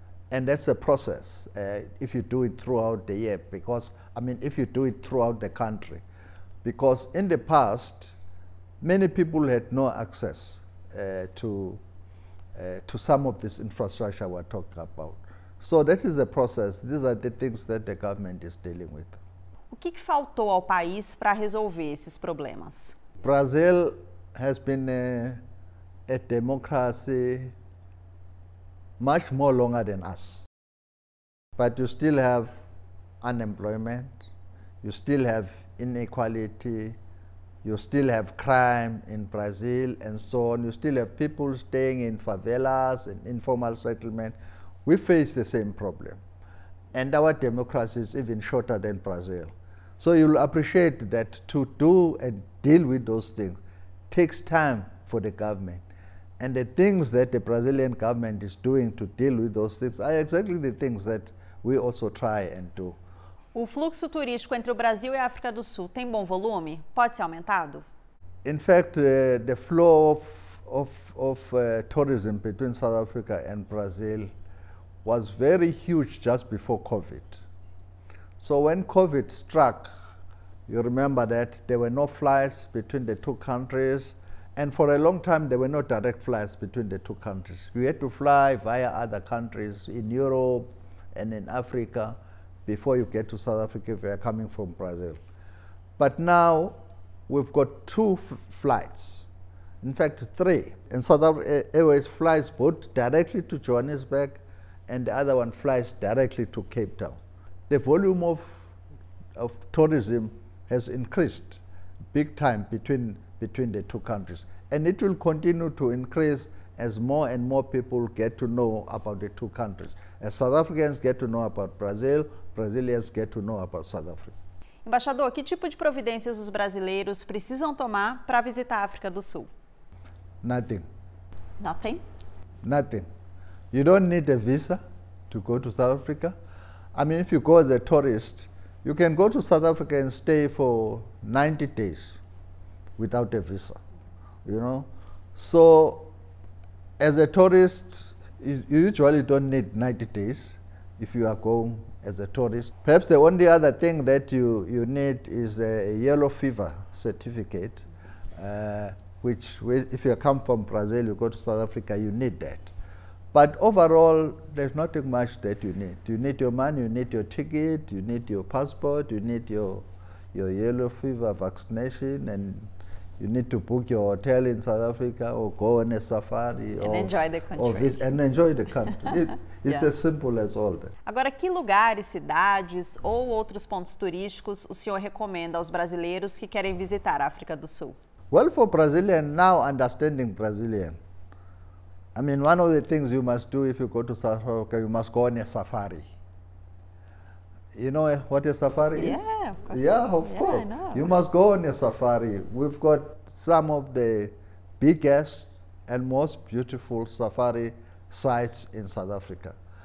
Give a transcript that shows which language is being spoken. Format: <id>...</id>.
<en>And that's a process if you do it throughout the year, because, I mean, if you do it throughout the country. Because in the past, many people had no access to some of this infrastructure we're talking about. So that is the process. These are the things that the government is dealing with.</en> <pt>O que faltou ao país para resolver esses problemas?</pt> <en>Brazil has been a democracy much more longer than us. But you still have unemployment, you still have inequality, you still have crime in Brazil and so on. You still have people staying in favelas and informal settlement. We face the same problem. And our democracy is even shorter than Brazil. So you'll appreciate that to do and deal with those things takes time for the government. And the things that the Brazilian government is doing to deal with those things are exactly the things that we also try and do.</en> <pt>O fluxo turístico entre o Brasil e a África do Sul tem bom volume? Pode ser aumentado?</pt> <en>In fact, the flow of tourism between South Africa and Brazil was very huge just before COVID. So when COVID struck, you remember that there were no flights between the two countries, and for a long time there were no direct flights between the two countries. You had to fly via other countries in Europe and in Africa before you get to South Africa if you are coming from Brazil. But now we've got two flights, in fact 3. And South Africa Airways flies both directly to Johannesburg and the other one flies directly to Cape Town. The volume of tourism has increased big time between the two countries. And it will continue to increase as more and more people get to know about the two countries. As South Africans get to know about Brazil, Brazilians get to know about South Africa.</en> <pt>Embaixador, que tipo de providências os brasileiros precisam tomar para visitar a África do Sul?</pt> <en>Nothing. Nothing? Nothing. You don't need a visa to go to South Africa. I mean, if you go as a tourist, you can go to South Africa and stay for 90 days without a visa, you know. So as a tourist, you usually don't need 90 days if you are going as a tourist. Perhaps the only other thing that you need is a yellow fever certificate, which if you come from Brazil, you go to South Africa, you need that. But overall, there's nothing much that you need. You need your money, you need your ticket, you need your passport, you need your yellow fever vaccination, and you need to book your hotel in South Africa or go on a safari. And enjoy the country. And enjoy the country. It's as simple as all that.</en> <pt>Agora, que lugares, cidades ou outros pontos turísticos o senhor recomenda aos brasileiros que querem visitar a África do Sul?</pt> <en>Well, for Brazilian, now understanding Brazilian, I mean, one of the things you must do if you go to South Africa, you must go on a safari. You know what a safari is? Yeah, of course. Yeah, of course. I know. You must go on a safari. We've got some of the biggest and most beautiful safari sites in South Africa.</en>